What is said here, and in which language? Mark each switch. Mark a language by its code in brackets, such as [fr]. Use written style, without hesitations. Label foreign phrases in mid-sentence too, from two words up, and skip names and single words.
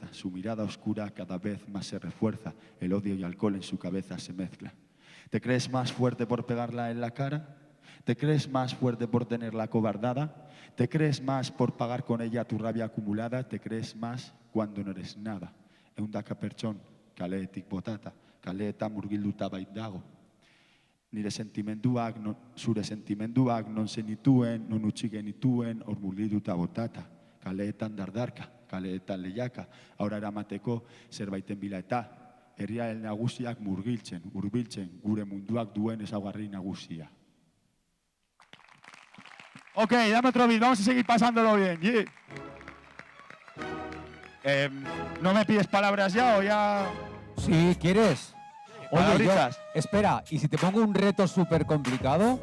[es] Su mirada oscura cada vez más se refuerza, el odio y alcohol en su cabeza se mezclan. ¿Te crees más fuerte por pegarla en la cara? ¿Te crees más fuerte por tenerla cobardada? ¿Te crees más por pagar con ella tu rabia acumulada? ¿Te crees más cuando no eres nada? [eu] Eundaka pertson, kaleetik botata, kaleetan murgilduta baitago. Nire sentimenduak, zure sentimenduak, non zenituen, non utzi genituen, hor murgilduta botata. Kaleetan dardarka, kaleetan lehiaka, aurra eramateko zerbaiten bila eta. Herriaren nagusiak murgiltzen, hurbiltzen, gure munduak duen ezaugarri nagusia. [es] Ok, dame otro beat, vamos a seguir pasándolo bien. Yeah. ¿No me pides palabras ya o ya...? Si quieres. Oye, espera, ¿y si te pongo un reto súper complicado?